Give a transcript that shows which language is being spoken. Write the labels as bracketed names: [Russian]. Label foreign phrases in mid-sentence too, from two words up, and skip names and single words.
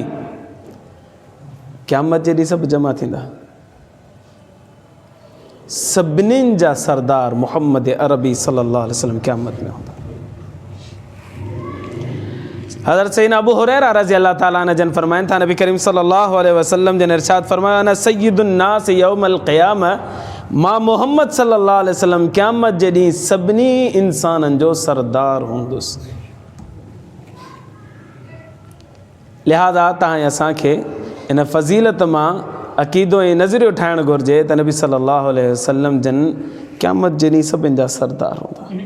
[Sindhi] क़यामत जे ॾींहुं सभु जमा थींदा, सभिनीनि जा सरदार मोहम्मद अरबी [Arabic] صلى الله عليه وسلم [Sindhi] क़यामत में हूंदा। हज़रत सैन अबू हुरैरा [Arabic] رضي الله تعالى عنه [Sindhi] जन फरमाइनि था, नबी करीम [Arabic] صلى الله عليه وسلم [Sindhi] जन इरशाद फरमाया, [Arabic] أنا سيد الناس يوم القيامة, [Sindhi] मां मोहम्मद [Arabic] صلى الله عليه وسلم [Sindhi] क़यामत जे ॾींहुं सभिनी इंसाननि जो सरदार हूंदुसि। लिहाज़ा तव्हां असांखे इन फ़ज़ीलत मां अक़ीदो ऐं नज़रियो ठाहिणु घुरिजे त नबी [Arabic] صلى الله عليه وسلم [Sindhi] जन क़यामत जे ॾींहुं सभिनि जा सरदार हूंदा।